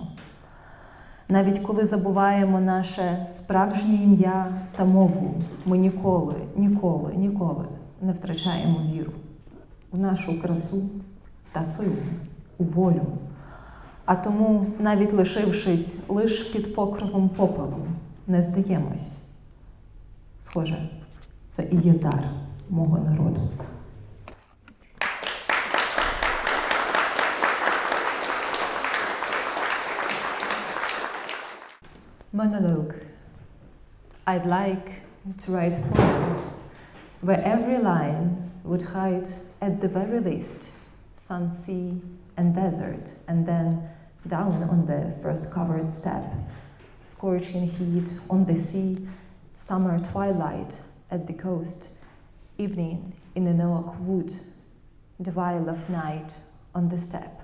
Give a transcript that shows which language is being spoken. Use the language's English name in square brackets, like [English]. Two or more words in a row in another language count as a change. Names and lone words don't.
[Ukrainian] Навіть коли забуваємо наше справжнє ім'я та мову, ми ніколи не втрачаємо віру в нашу красу та силу, у волю. А тому, навіть лишившись лиш під покровом попелу, не здаємось. Схоже, це і є дар мого народу. [English] Monologue. I'd like to write poems where every line would hide at the very least sun, sea, and desert, and then down on the first covered step, scorching heat on the sea, summer twilight at the coast, evening in an oak wood, the while of night on the steppe.